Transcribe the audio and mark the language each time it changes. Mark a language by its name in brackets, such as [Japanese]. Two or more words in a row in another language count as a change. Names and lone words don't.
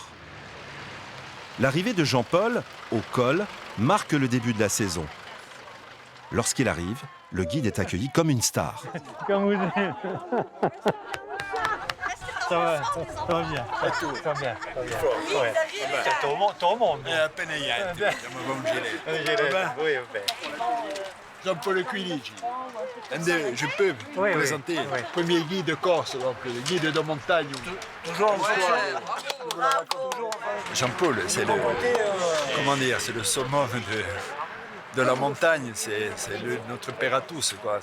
[French] L'arrivée de Jean-Paul au col marque le début de la saison. Lorsqu'il arrive, le guide est accueilli comme une star. Comme vous dites. Ça va bien. Ça va bien. Tout le monde. [Italian] Appena niente, siamo con Gilet. [French] Oui, Jean-Paul Quilici. Je peux vous présenter premier guide corse, donc le guide de montagne. Jean-Paul, c'est le, comment dire, c'est le summum de la montagne, c'est notre père à tous, quoi.